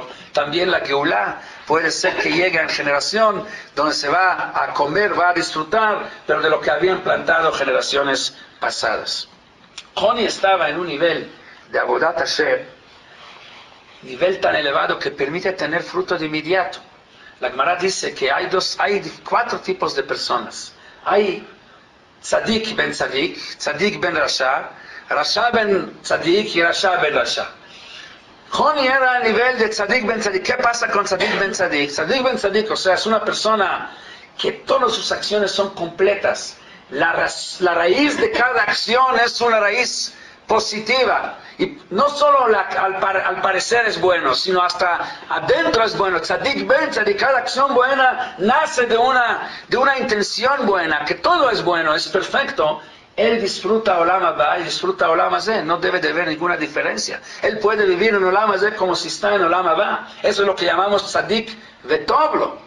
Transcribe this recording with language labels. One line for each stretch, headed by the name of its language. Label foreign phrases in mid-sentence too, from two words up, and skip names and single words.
Spanish: También la Geulah puede ser que llegue en generación donde se va a comer, va a disfrutar, pero de lo que habían plantado generaciones pasadas. Joni estaba en un nivel de
Hebrew: עבודת השם,
Spanish: nivel tan elevado que permite tener fruto de inmediato. La Gemara dice que hay 4 tipos de personas.
Hebrew: Hay צדיק בן צדיק, צדיק בן רשע, רשע בן צדיק y רשע בן רשע.
Spanish: Joni era a nivel de
Hebrew: צדיק בן צדיק.
Spanish: ¿Qué pasa con
Hebrew: צדיק בן צדיק? צדיק בן צדיק,
Spanish: o sea, es una persona que todas sus acciones son completas. La raíz de cada acción es una raíz positiva. Y no solo al parecer es bueno, sino hasta adentro es bueno.
Hebrew: צדיק בן צדיק,
Spanish: cada acción buena nace de una intención buena, que todo es bueno, es perfecto. Él disfruta
Hebrew: עולם הבא
Spanish: y disfruta
Hebrew: עולם הזה,
Spanish: no debe de haber ninguna diferencia. Él puede vivir en
Hebrew: עולם הזה
Spanish: como si está en
Hebrew: עולם הבא.
Spanish: Eso es lo que llamamos
Hebrew: צדיק וטוב לו.